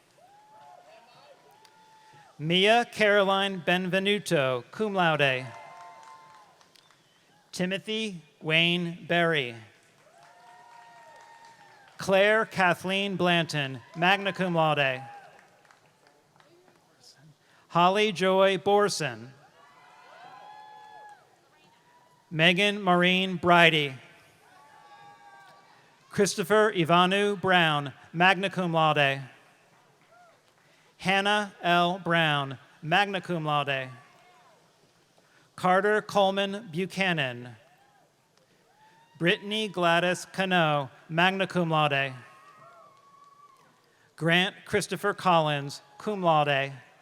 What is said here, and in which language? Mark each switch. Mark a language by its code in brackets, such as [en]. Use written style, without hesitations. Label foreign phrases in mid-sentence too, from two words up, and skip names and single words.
[en] Mia Caroline Benvenuto, [la] cum laude. [en] Timothy Wayne Berry. Claire Kathleen Blanton, [la] magna cum laude. [en] Holly Joy Borson. Megan Maureen Bridey. Christopher Ivanu Brown, [la] magna cum laude. [en] Hannah L. Brown, [la] magna cum laude. [en] Carter Coleman Buchanan. Brittany Gladys Cano, [la] magna cum laude. [en] Grant Christopher Collins, [la] cum laude.